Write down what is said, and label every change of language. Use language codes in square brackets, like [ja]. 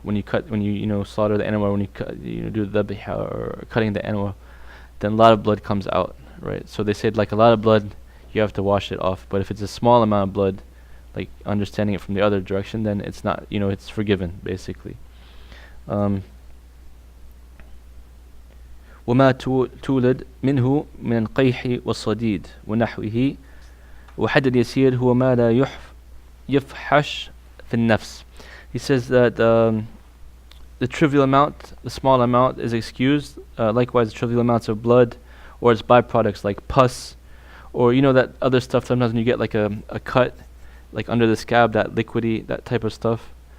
[en] When you slaughter the animal, when you do the dhabh or cutting the animal, then a lot of blood comes out, right? So they said like a lot of blood, you have to wash it off. But if it's a small amount of blood, like understanding it from the other direction, then it's not, it's forgiven, basically. [ar] وما تولد منه من القيح والصديد ونحوه وحد اليسير هو ما لا يفحش في النفس. [en] He says that the trivial amount, the small amount, is excused. Likewise, trivial amounts of blood or its byproducts like pus, or that other stuff. Sometimes when you get like a cut, like under the scab, that liquidy, that type of stuff.